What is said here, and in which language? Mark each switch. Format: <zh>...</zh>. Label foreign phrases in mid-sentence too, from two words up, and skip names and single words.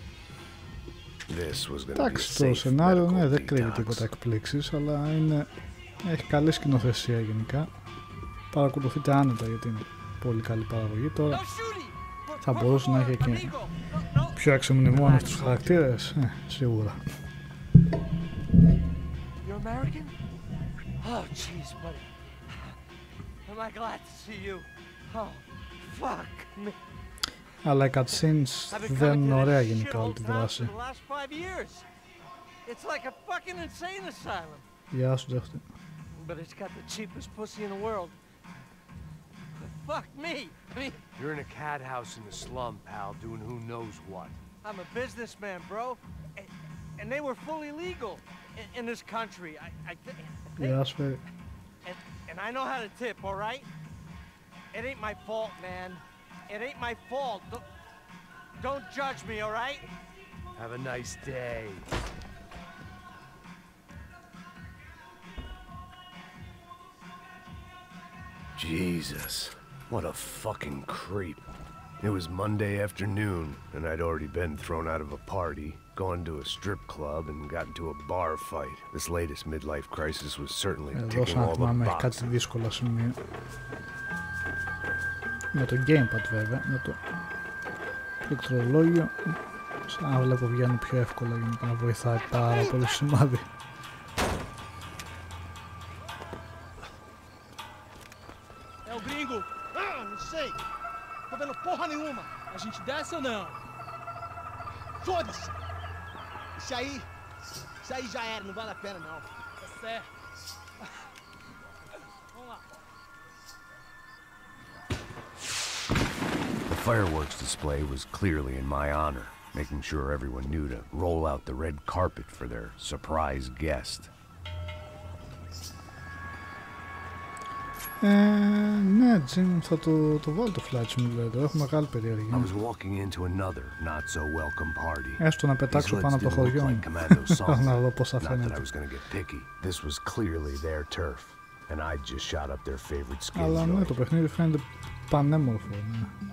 <el>Εντάξει, το σενάριο ναι, δεν κρύβει τίποτα εκπλήξεις, αλλά είναι Έχει καλή σκηνοθεσία γενικά. Παρακολουθείτε άνετα γιατί είναι πολύ καλή παραγωγή. Τώρα θα μπορούσε να έχει και πιο εξεμνημόνες στους χαρακτήρες, σίγουρα.</el> <en>You're American? Oh, jeez, buddy. Am I glad to see you? Oh, fuck me.</en> <el>Αλλά οι cutscenes δεν είναι ωραία γενικά όλη τη δράση.</el> <en>It's like a fucking insane asylum.</en> <el>Γεια σου, δέχτε.</el> <en>But it's got the cheapest pussy in the world. Fuck me. I mean, You're in a cat house in the slum, pal, doing who knows what. I'm a businessman, bro. And they were fully legal in this country. I think.</en> <el>Γεια σου, φίλε.</el> <en>And I know how to tip, all right? It ain't my fault, man. It ain't my fault. Don't judge me, all right? Have a nice day. Jesus, what a fucking creep. It was Monday afternoon, and I'd already been thrown out of a party, gone to a strip club, and got into a bar fight. This latest midlife crisis was certainly ticking all the boxes.</en> <el>Έχει κάτι δύσκολα σημεία. Με το gamepad βέβαια, με το πληκτρολόγιο, σαν να βλέπω βγαίνει πιο εύκολα γενικά, να βοηθάει πάρα πολύ σημάδι.</el> <pt>É o gringo. Ah, não sei. Tô vendo porra nenhuma. A gente desce ou não? Foda-se. Isso aí já era, não vale a pena não. Tá certo. Vamos lá.</pt> <en>The fireworks display was clearly in my honor, making sure everyone knew to roll out the red carpet for their surprise guest.</en> <el>Ναι, Jim, θα το βάλω το Flight Simulator, έχουμε μεγάλη περιέργεια. Έστω να πετάξω πάνω από το χωριό μου, να δω πώς θα φαίνεται. Αλλά ναι, το παιχνίδι φαίνεται πανέμορφο, ναι.</el>